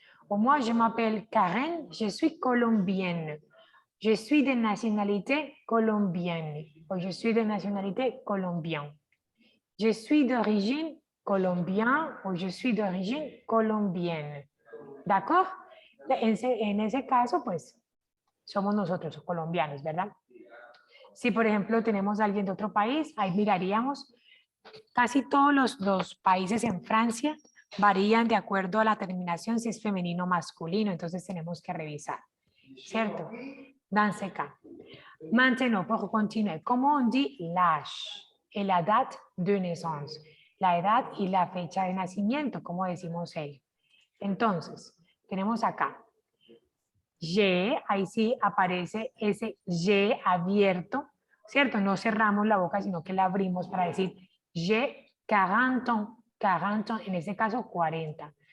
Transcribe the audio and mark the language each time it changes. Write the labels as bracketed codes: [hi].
[fr] O moi, je m'appelle Karen, je suis colombienne. Je suis de nationalité colombienne. O je suis de nationalité colombienne. Je suis d'origine colombien o je suis d'origine colombienne. ¿D'accord? [es] En ese caso, pues, somos nosotros colombianos, ¿verdad? Si, por ejemplo, tenemos a alguien de otro país, ahí miraríamos, casi todos los países en Francia varían de acuerdo a la terminación si es femenino o masculino, entonces tenemos que revisar, ¿cierto? [fr] Dans ce cas. Maintenant, pour continuer, comment on dit l'âge et la date de naissance? [es] La edad y la fecha de nacimiento, como decimos él. Entonces, tenemos acá. Y, ahí sí aparece ese Y abierto, ¿cierto? No cerramos la boca, sino que la abrimos para decir Y [fr] 40 ans, 40 ans, [es] en este caso 40.